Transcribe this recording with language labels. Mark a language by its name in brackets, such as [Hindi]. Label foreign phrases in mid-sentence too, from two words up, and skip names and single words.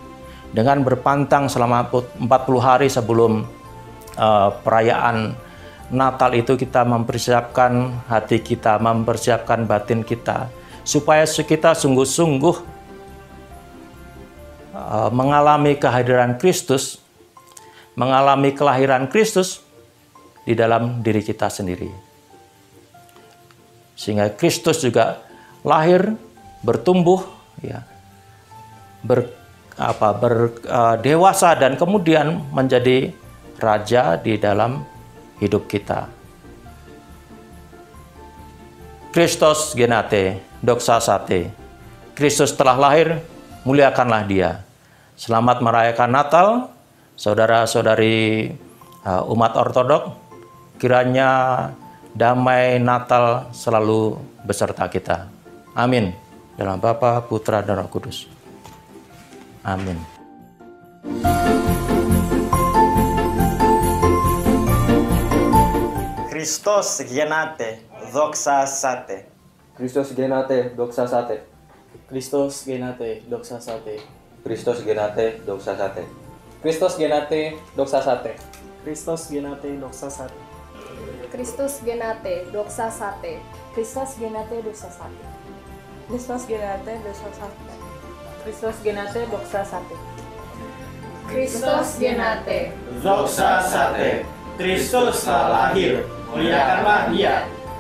[Indonesian] Dengan berpantang selama 40 hari sebelum perayaan Natal itu kita mempersiapkan hati kita, mempersiapkan batin kita, supaya kita sungguh-sungguh mengalami kehadiran Kristus, mengalami kelahiran Kristus di dalam diri kita sendiri. Sehingga Kristus juga lahir, bertumbuh, ya, dewasa dan kemudian menjadi raja di dalam hidup kita. [Greek] Χριστός γεννάται, δοξάσατε. [Indonesian] Kristus telah lahir, muliakanlah Dia. Selamat merayakan Natal, saudara-saudari umat Ortodok. Kiranya damai Natal selalu beserta kita. Amin. Dalam Bapa, Putra, dan Roh Kudus. Amin. [Greek] Χριστός γεννάται, δοξάσατε. Χριστός γεννάται, δοξάσατε. Χριστός γεννάται, δοξάσατε. Χριστός γεννάται, δοξάσατε. Χριστός γεννάται, δοξάσατε. Χριστός γεννάται, δοξάσατε. Χριστός γεννάται, δοξάσατε. Χριστός γεννάται, δοξάσατε. Χριστός γεννάται, δοξάσατε. Χριστός γεννάται, δοξάσατε. Χριστός γεννάται. Δοξάσατε. [Indonesian] Kristus telah lahir, muliakanlah Dia.